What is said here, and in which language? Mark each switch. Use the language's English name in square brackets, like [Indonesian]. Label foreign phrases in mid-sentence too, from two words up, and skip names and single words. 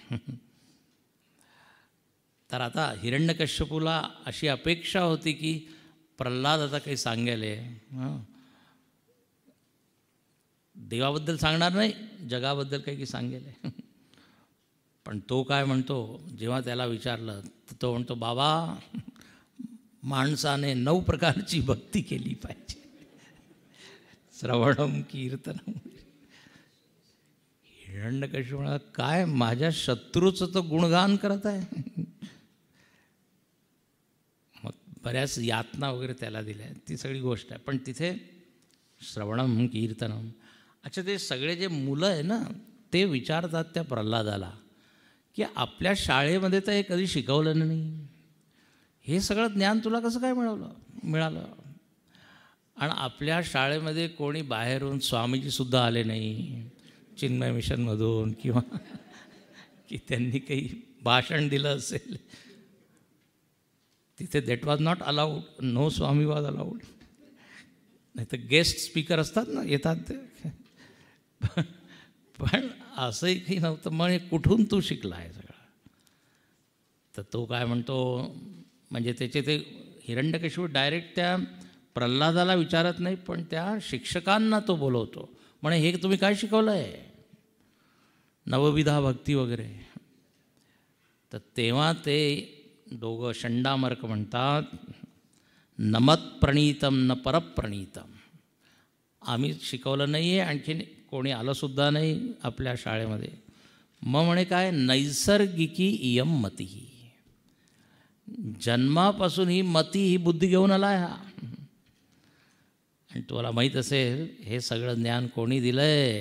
[Marathi] तर आता हिरण्यकश्यपूला अशी अपेक्षा होती की प्रल्हाद आता काही सांगेल, देवाबद्दल सांगणार नाही, जगाबद्दल काही सांगेल. पण तो काय म्हणतो, जेव्हा त्याला विचारलं तर तो म्हणतो, बाबा, माणसाने 9 प्रकारची भक्ती केली पाहिजे. [Sanskrit] श्रवणम कीर्तनम. [Marathi] हिरण्यकश्यप म्हणाला, काय माझ्या शत्रूचं तर गुणगान करत आहे. मग बऱ्याच यातना वगैरे त्याला दिल्या, ती सगळी गोष्ट आहे. पण तिथे [Sanskrit] श्रवणम कीर्तनम. [Marathi] अच्छा, ते सगळे जे मुलं आहे ना, ते विचारतात त्या प्रल्हादाला की आपल्या शाळेमध्ये तर हे कधी शिकवलं नाही, हे सगळं ज्ञान तुला कसं काय मिळालं? आणि आपल्या शाळेमध्ये कोणी बाहेरून स्वामीजीसुद्धा आले नाही, चिन्मय मिशनमधून, किंवा की त्यांनी काही भाषण दिलं असेल तिथे. [English] That was not allowed. No swami was allowed. [Marathi] नाही तर [English] guest speaker [Marathi] असतात ना, येतात ते. पण असंही काही नव्हतं. मग कुठून तू शिकला आहे सगळं? तर तो काय म्हणतो, म्हणजे त्याचे ते हिरण्यकश्यप डायरेक्ट त्या प्रल्हादाला विचारत नाही, पण त्या शिक्षकांना तो बोलवतो. म्हणे, हे तुम्ही काय शिकवलं आहे, नवविधा भक्ती वगैरे. तर तेव्हा ते दोघं षंडामर्क म्हणतात, [Sanskrit] नमत प्रणीतम न परप्रणीतम. [Marathi] आम्ही शिकवलं नाही आहे, आणखीन कोणी आलंसुद्धा नाही आपल्या शाळेमध्ये. मग म्हणे काय, [Sanskrit] नैसर्गिकी इयम मती. [Marathi] जन्मापासून ही मती, ही बुद्धी घेऊन आला आहे हा. आणि तुम्हाला माहीत असेल, हे सगळं ज्ञान कोणी दिलं आहे?